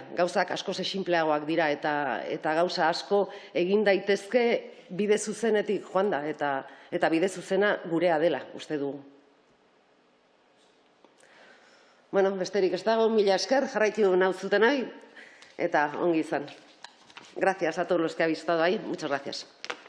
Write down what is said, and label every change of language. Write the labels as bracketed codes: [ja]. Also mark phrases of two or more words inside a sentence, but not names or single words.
[eu] Gauzak asko sinpleagoak dira, eta gauza asko egin daitezke bide zuzenetik joan da, eta bide zuzena gurea dela, uste dugu. Bueno, besterik ez dago, mila esker, jarraitu nahi, eta ongi izan. [es] Gracias a todos los que habéis estado ahí. Muchas gracias.